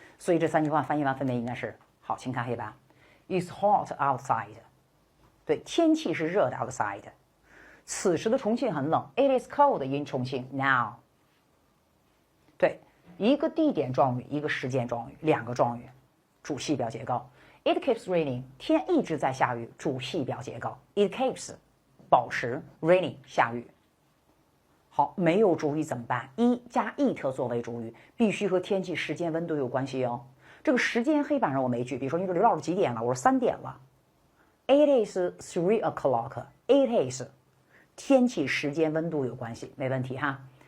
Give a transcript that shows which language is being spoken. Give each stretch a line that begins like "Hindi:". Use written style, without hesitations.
Chinese: 所以这三句话翻译完分别应该是好，请看黑板 ，
English: It's hot outside，
Chinese: 对，天气是热的 outside， 此时的重庆很冷 ，
English: It is cold in 重庆 now，
Chinese: 对，一个地点状语，一个时间状语，两个状语，主系表结构。
English: It keeps raining，
Chinese: 天一直在下雨，主系表结构。
English: It keeps
Chinese: 保持 raining 下雨。好，没有主语怎么办？一加 it 作为主语，必须和天气、时间、温度有关系哦。这个时间黑板上我没举，比如说你说刘老师几点了？我说3点了。
English: It is 3 o'clock. It is
Chinese: 天气、时间、温度有关系，没问题哈。